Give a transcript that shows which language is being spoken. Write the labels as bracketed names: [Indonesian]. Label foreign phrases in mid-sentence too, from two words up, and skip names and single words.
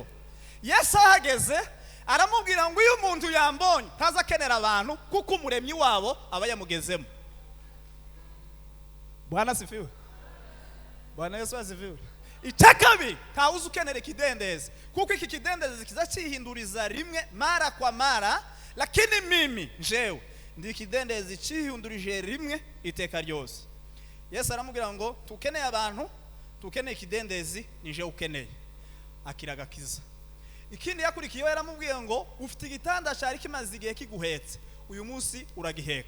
[Rundi] Yesu ahageze aramubwira ngo uyu muntu yambonye ntaza akenera abantu kuko umuremyi wabo aba yamugezemo. [Swahili] Bwana sifiwe. Bwana Yesu asifiwe. [Rundi] Icya kabiri, ntawuzi ukenera ikidendezi kuko iki kidendezi kiza cyihinduriza rimwe [Swahili] mara kwa mara, lakini mimi [Rundi] jewe ndi ikidendezi cyihindurije rimwe iteka ryose. Yesu aramubwira ngo tukeneye abantu, tukeneye ikidendezi, ni jewe ukeneye. Akiragakiza. Ikindi yakurikiyeho yaramubwiye ngo ufite igitanda cyari kimaze igihe kiguhetse, uyu munsi uragiheka.